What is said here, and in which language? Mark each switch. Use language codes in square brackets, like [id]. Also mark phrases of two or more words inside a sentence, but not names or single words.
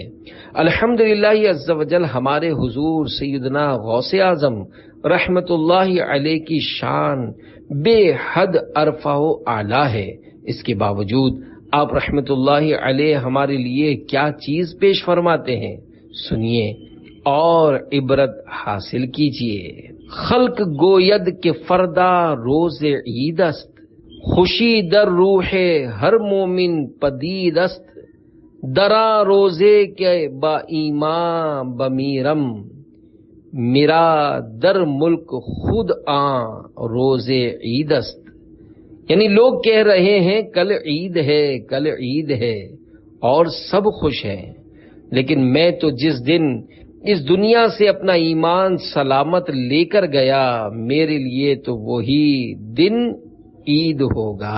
[ur] الحمدللہ [ar] عز و جل [ur] ہمارے حضور سیدنا غوث اعظم [ar] رحمت اللہ علیہ [ur] کی شان بے حد ارفع و اعلیٰ ہے. اس کے باوجود آپ [ar] رحمت اللہ علیہ [ur] ہمارے لیے کیا چیز پیش فرماتے ہیں، سنیے اور عبرت حاصل کیجیے. [fa] خلق گوید کہ فردا روز عید است، خوشی در روح ہر مومن پدید است. درا روزے کے با ایمان بمیرم، میرا در ملک خود روز عید است. [ur] یعنی لوگ کہہ رہے ہیں کل عید ہے، کل عید ہے، اور سب خوش ہیں، لیکن میں تو جس دن اس دنیا سے اپنا ایمان سلامت لے کر گیا، میرے لیے تو وہی دن عید ہوگا.